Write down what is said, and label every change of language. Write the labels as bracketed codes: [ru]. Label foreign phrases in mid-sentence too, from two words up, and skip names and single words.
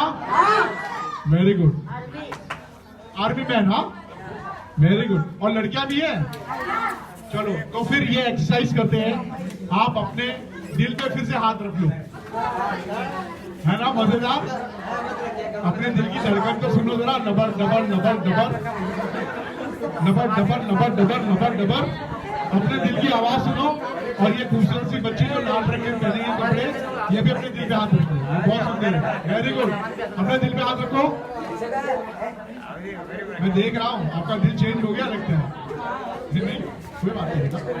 [en] very good. army man, [hi] हाँ, वेरी गुड। और लड़कियां भी है। चलो तो फिर ये एक्सरसाइज करते हैं। आप अपने दिल पे फिर से हाथ रख लो, है ना मजेदार? अपने दिल की धड़कन को सुनो जरा, नबर डबर नबर डबर नबर डबर नबर डबर नबर डबर। अपने दिल की आवाज सुनो। और ये खूबसूरत सी बच्ची जो लाल रंग के पहने हैं कपड़े, ये भी अपने दिल पे हाथ रखो, बहुत सुंदर है। [en] very good. [hi] अपने दिल पे हाथ रखो। मैं देख रहा हूँ आपका दिल चेंज हो गया लगता है। नहीं, कोई बात नहीं।